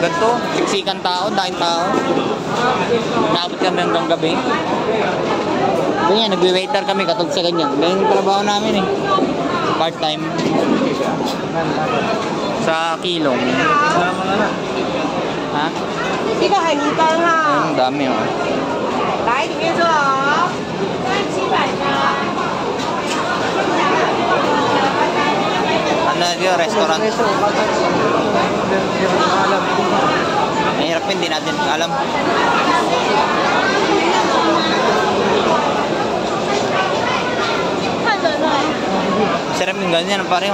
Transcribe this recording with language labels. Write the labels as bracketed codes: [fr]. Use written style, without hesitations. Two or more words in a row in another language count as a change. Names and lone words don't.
[tl] Ganito, siksikan tao, dahil tao. Naabot kami hanggang gabi. Ganyan, nagwe-waiter kami katulad sa ganyan. Ganyan yung trabaho namin, eh. Part-time. Sa Kilong. Ha? [zh] 这个海泥干哈， [tl] Ang dami, oh. [zh] 来里面坐哦，700的。 [tl] Ano yun, restaurant? Mahirap yun, di natin alam. Sarap yung ganyan, pare.